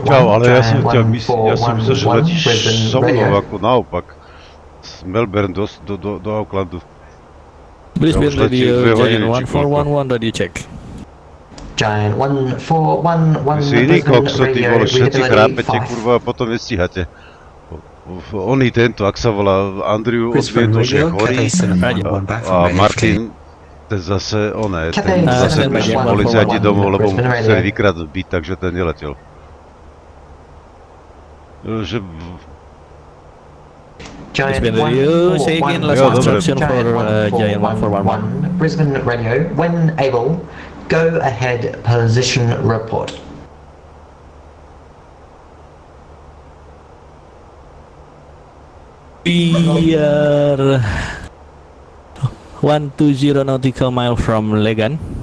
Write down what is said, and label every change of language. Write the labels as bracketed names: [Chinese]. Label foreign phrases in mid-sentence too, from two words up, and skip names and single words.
[Slovak] Čau, ale ja som Giant myslel, že letíš Brisbane so mnou radio. ako naopak. Z Melbourne do Aucklandu. Brisbane Ja už letím radio, 2 hodiny, Giant či koľko. 1411, [English] radio check. Giant 1411, [Slovak] Si iný Brisbane kokso, ty radio, vole, všetci readability chrápete, 5. kurva, a potom nestíhate. Oný tento, ak sa volá Andrew, odviedol, že je chorý. A Martin, ten zase, ten zase prišli policajti domov, lebo mu chceli vykradnúť byt, takže ten neletel. Že... Giant [English] Brisbane radio, say again last instruction for Giant 1411. Brisbane radio, when able, go ahead, position report. We are 120 nautical mile from Legan.